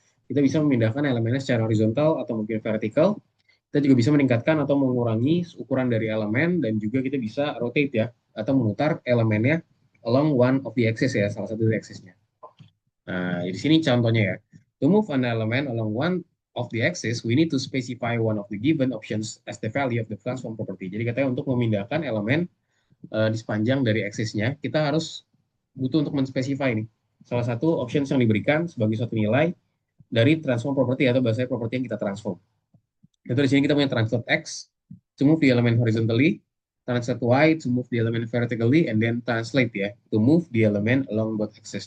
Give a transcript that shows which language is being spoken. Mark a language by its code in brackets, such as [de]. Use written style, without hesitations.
[id] Kita bisa memindahkan elemennya secara horizontal atau mungkin vertikal. Kita juga bisa meningkatkan atau mengurangi ukuran dari elemen, dan juga kita bisa rotate ya, atau memutar elemennya [en] along one of the axis [id] ya, salah satu dari axisnya. Nah, di sini contohnya ya. [en] To move an element along one of the axis, we need to specify one of the given options as the value of the transform property. [id] Jadi katanya untuk memindahkan elemen di sepanjang dari axisnya, kita harus butuh untuk menspesify nih. Salah satu options yang diberikan sebagai suatu nilai dari transform property atau bahasa property yang kita transform. [en] Itu di sini kita punya translate X to move the element horizontally, translate Y to move the element vertically, and then translate ya to move the element along both axes.